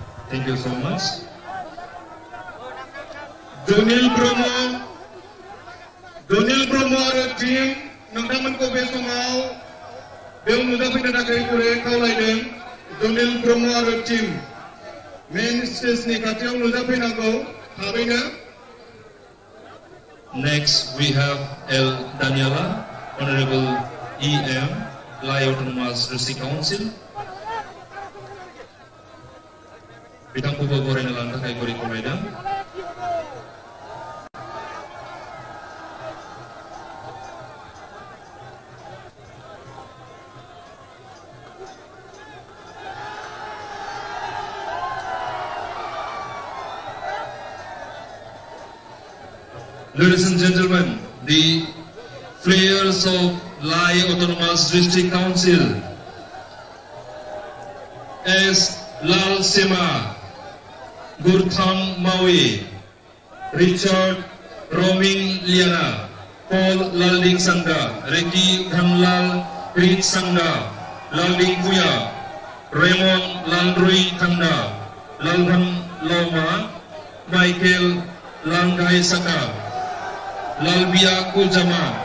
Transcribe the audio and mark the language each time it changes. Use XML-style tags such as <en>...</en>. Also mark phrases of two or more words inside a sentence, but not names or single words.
<en>Thank you so much.</en> <brx>Donil Bromo आरो टीम नोंथांमोनखौ बे समाव बेयाव नुजाफैनो थाखाय गुरै खावलायदों Donil Bromo आरो टीम मेन स्टेजनि खाथियाव नुजाफैनांगौ थाबैनो.</brx> <en>Next we have L. Daniela, Honorable E.M. Lai Autonomous District Council.</en> <brx>बिथांखौबो बरायना लानो थाखाय गुरै खावलायदों.</brx> <en>Ladies and gentlemen, the players of Lai Autonomous District Council, S. Lal Sema, Gurtham Maui, Richard Roming Liana, Paul Lalding Sangha, Ricky Dhamlal Prit Sangha, Lalding Puya, Raymond Landrui Tanda, Lalham Loma, Michael Langai Saka, Lalbia Kujama,</en>